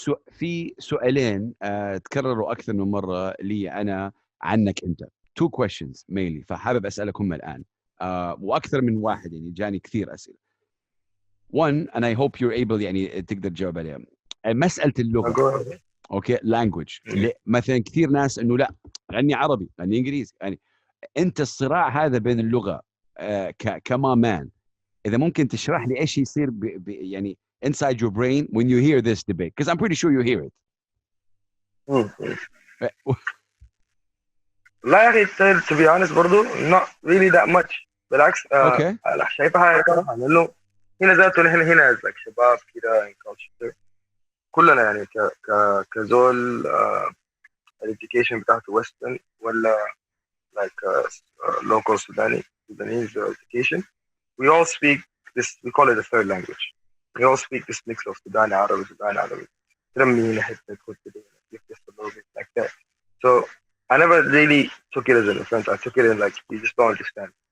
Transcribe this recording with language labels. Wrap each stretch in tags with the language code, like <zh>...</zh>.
<ar>في سؤالين تكرروا أكثر من مرة لي أنا عنك أنت.</ar> <en>Two questions mainly.</en> <ar>فحابب أسألكم الآن. وأكثر من واحد يعني جاني كثير أسئلة.</ar> <en>One, and I hope you're able</en> <ar>يعني تقدر تجاوب عليها. مسألة اللغة. اوكي لانجوج مثلا كثير ناس انه لا غني عربي غني انجليزي يعني انت الصراع هذا بين اللغه كمان اذا ممكن تشرح لي ايش يصير يعني</ar> <en>inside your brain when you hear this debate because I'm pretty sure you hear it.</en> <ar>لا يا اخي</ar> <en>to be honest</en> <ar>برضو</ar> <en>not really that much</en> <ar>بالعكس شايفها صراحه لانه هنا ذاته نحن هنا like شباب كده culture كلنا يعني كزول</ar> <en>education بتاعته western ولا like local Sudanese education we all speak this we call it a third language we all speak this mix of Sudani Arabic</en> <ar>ترمي حتى تخش</ar> <en>just a little bit like that so I never really took it as an offense I took it in like you just don't understand</en>